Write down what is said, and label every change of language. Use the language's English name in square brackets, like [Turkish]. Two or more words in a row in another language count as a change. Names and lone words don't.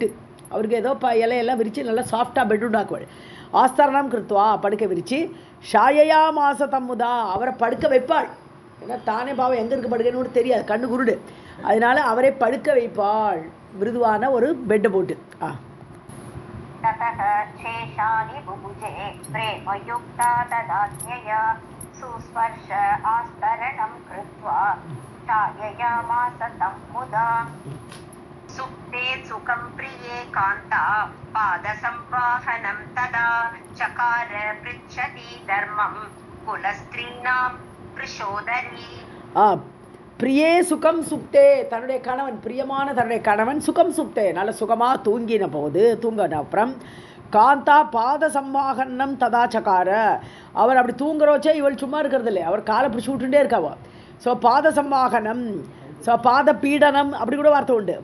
[Tamil] அவருக்கு ஏதோ இலையெல்லாம் விரித்து நல்லா சாஃப்டாக பெட் உண்டாக்குவாள். [Sanskrit] आस्तरणं कृत्वा, [Tamil] படுக்க விரித்து. [Sanskrit] शायया मास तम्मुदा, [Tamil] அவரை படுக்க வைப்பாள். ஏன்னா தானே பாவம் எங்கே இருக்க படுக்கணும்னு தெரியாது, கண்ணு குருடு. அதனால அவரை படுக்க வைப்பாள், மிருதுவான ஒரு பெட்டை போட்டு. [Sanskrit] ततः शेषानि बुभुजे प्रेमयुक्ता तदाज्ञया सुस्पर्श आस्तरणं कृत्वा छाययामास तं मुदा. सुप्ते सुखं प्रिये कान्ता पादसंवाहनं तदा चकार पृच्छति धर्मं कुलस्त्रीणां कृशोदरी. प्रिये सुखं सुप्ते, [Tamil] தன்னுடைய கணவன், பிரியமான தன்னுடைய கணவன் [Sanskrit] सुखं सुप्ते, [Tamil] நல்ல சுகமாக தூங்கின போது, தூங்கின அப்புறம் [Sanskrit] कान्ता पाद संवाहनं तदाचकार, [Tamil] அவர் அப்படி தூங்குறோச்சே இவள் சும்மா இருக்கிறது இல்லை, அவர் காலை பிடிச்சி விட்டுட்டே இருக்காவோ. ஸோ [Sanskrit] पाद संवाहनम्, [Tamil] ஸோ [Sanskrit] पाद पीडनम् [Tamil] அப்படி கூட வார்த்தை உண்டு.